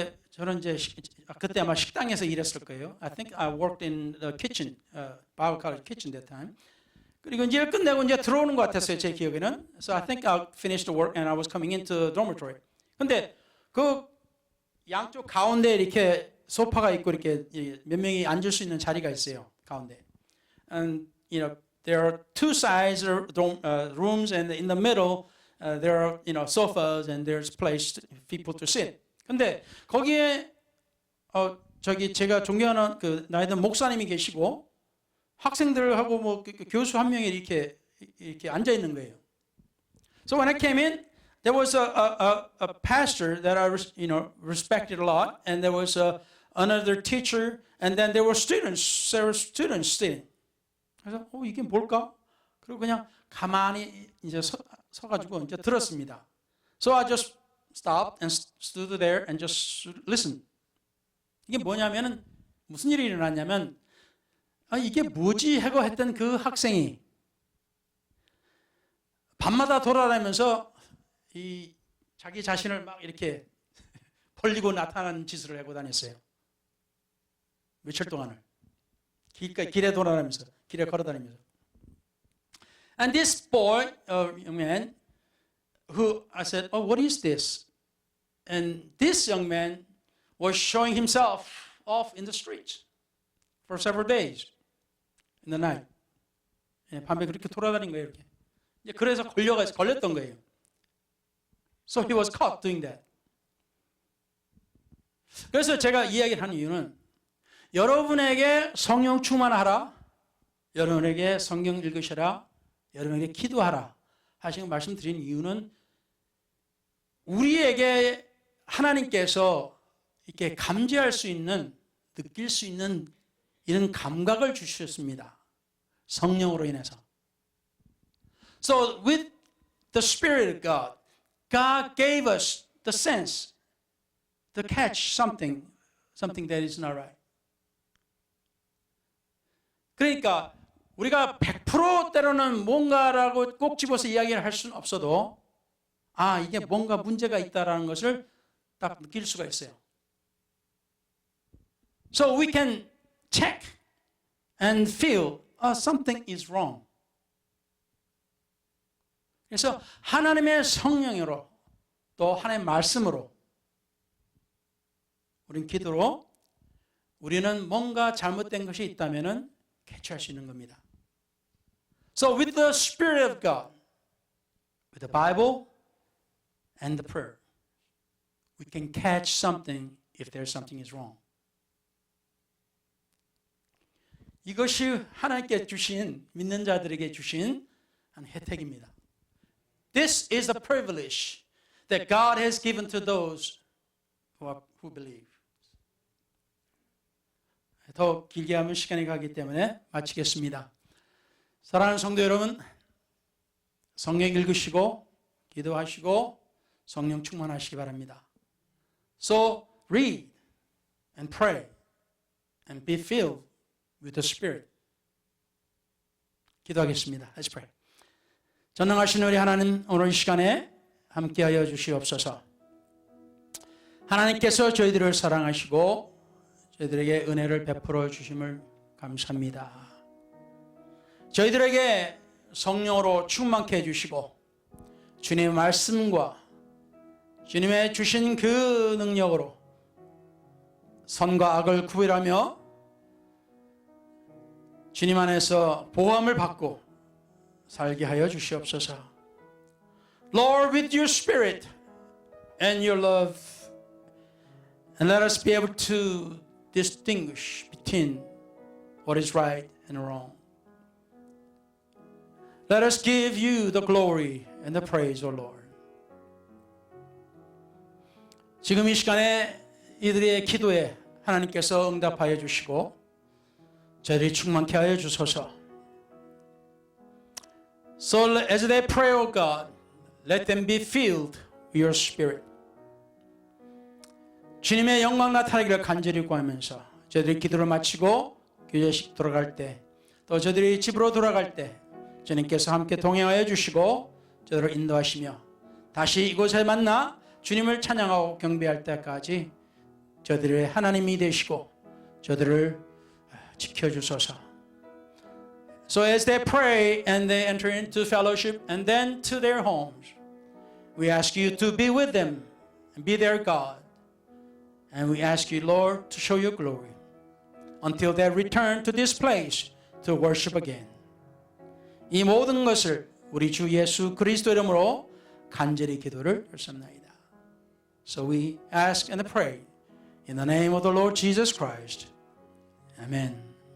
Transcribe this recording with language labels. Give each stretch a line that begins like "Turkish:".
Korean: 저는 그때 아마 식당에서 일했을 거예요.
English: I think I worked in the kitchen, Bible college kitchen that time.
Korean: 그리고 이제 끝내고 이제 들어오는 것 같았어요, 제 기억에는.
English: So I think I finished the work and I was coming into the dormitory.
Korean: 근데 그 양쪽 가운데 이렇게 소파가 있고 이렇게 몇 명이 앉을 수 있는 자리가 있어요, 가운데.
English: And there are 2 sides rooms and in the middle there are sofas and there's place for people to sit.
Korean: 근데 거기에 제가 존경하는 그 나이든 목사님이 계시고 학생들하고 뭐 교수 한 명이 이렇게 앉아 있는 거예요.
English: So when I came in, there was a pastor that I respected a lot, and there was another teacher, and then there were several students sitting.
Korean: 그래서 이게 뭘까? 그리고 그냥 가만히 이제 서가지고 이제 들었습니다.
English: So I just stopped and stood there and just listened.
Korean: 이게 뭐냐면은 무슨 일이 일어났냐면 이게 뭐지 하고 했던 그 학생이 밤마다 돌아다니면서 자기 자신을 막 이렇게 벌리고 나타나는 짓을 하고 다녔어요. 며칠 동안을 길에 돌아다니면서 길에 걸어다니면서.
English: And this boy, young man, who I said, what is this? And this young man was showing himself off in the streets for several days in the night.
Korean: 밤에 그렇게 돌아다닌 거예요, 이렇게. 이제 그래서 걸렸던 거예요.
English: So he was caught doing that.
Korean: 그래서 제가 이야기를 하는 이유는 여러분에게 성령 충만하라, 여러분에게 성경 읽으셔라, 여러분에게 기도하라 하시고 말씀드린 이유는 우리에게 하나님께서 이렇게 감지할 수 있는, 느낄 수 있는 이런 감각을 주셨습니다. 성령으로 인해서.
English: So with the Spirit of God, God gave us the sense to catch something that is not right.
Korean: 그러니까 우리가 100% 때로는 뭔가라고 꼭 집어서 이야기를 할 수는 없어도 이게 뭔가 문제가 있다라는 것을 딱 느낄 수가 있어요.
English: So we can check and feel something is wrong.
Korean: 그래서 하나님의 성령으로 또 하나님의 말씀으로 우린 기도로 우리는 뭔가 잘못된 것이 있다면은 캐치할 수 있는 겁니다.
English: So with the Spirit of God, with the Bible and the prayer, we can catch something if there's something is wrong.
Korean: 이것이 하나님께 주신, 믿는 자들에게 주신 한 혜택입니다.
English: This is the privilege that God has given to those who believe.
Korean: 더 길게 하면 시간이 가기 때문에 마치겠습니다. 사랑하는 성도 여러분, 성경 읽으시고 기도하시고 성령 충만하시기 바랍니다.
English: So read and pray and be filled with the Spirit.
Korean: 기도하겠습니다.
English: Let's pray.
Korean: 전능하신 우리 하나님, 오늘 이 시간에 함께하여 주시옵소서. 하나님께서 저희들을 사랑하시고 저희들에게 은혜를 베풀어 주심을 감사합니다. 저희들에게 성령으로 충만케 해주시고 주님의 말씀과 주님의 주신 그 능력으로 선과 악을 구별하며 주님 안에서 보호함을 받고 살게 하여 주시옵소서.
English: Lord, with your Spirit and your love, and let us be able to distinguish between what is right and wrong. Let us give you the glory and the praise, O Lord.
Korean: 지금 이 시간에 이들의 기도에 하나님께서 응답하여 주시고 저희들이 충만케 하여 주소서.
English: So as they pray, O God, let them be filled with your Spirit.
Korean: 주님의 영광 나타나기를 간절히 구하면서 저희들이 기도를 마치고 교제식 돌아갈 때, 또 저희들이 집으로 돌아갈 때 주님께서 함께 동행하여 주시고 저희들을 인도하시며 다시 이곳에 만나 주님을 찬양하고 경배할 때까지 저희들의 하나님이 되시고 저희들을 지켜주소서.
English: So as they pray and they enter into fellowship and then to their homes, we ask you to be with them and be their God. And we ask you, Lord, to show your glory until they return to this place to worship again.
Korean: 이 모든 것을 우리 주 예수 그리스도 이름으로 간절히 기도를 드렸습니다.
English: So we ask and pray in the name of the Lord Jesus Christ. Amen.